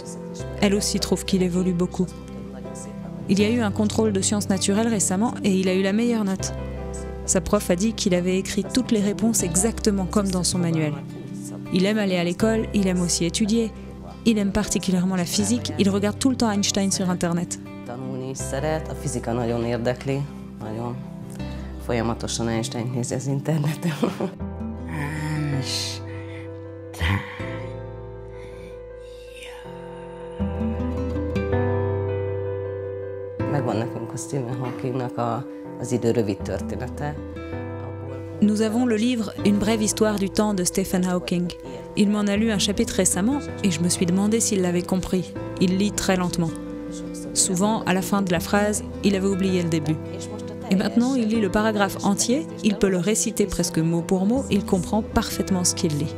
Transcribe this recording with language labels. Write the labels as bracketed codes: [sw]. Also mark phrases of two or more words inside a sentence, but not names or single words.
[fr] Elle aussi trouve qu'il évolue beaucoup. Il y a eu un contrôle de sciences naturelles récemment et il a eu la meilleure note. Sa prof a dit qu'il avait écrit toutes les réponses exactement comme dans son manuel. Il aime aller à l'école, il aime aussi étudier. Il aime particulièrement la physique, il regarde tout le temps Einstein sur Internet. [hu] Tanulni is szeret, a fizika nagyon érdekli, nagyon folyamatosan Einstein nézi az interneten. Megvan nekünk a Stephen Hawkingnak az idő rövid története. [fr] Nous avons le livre « Une brève histoire du temps » de Stephen Hawking. Il m'en a lu un chapitre récemment et je me suis demandé s'il l'avait compris. Il lit très lentement. Souvent, à la fin de la phrase, il avait oublié le début. Et maintenant, il lit le paragraphe entier, il peut le réciter presque mot pour mot, il comprend parfaitement ce qu'il lit.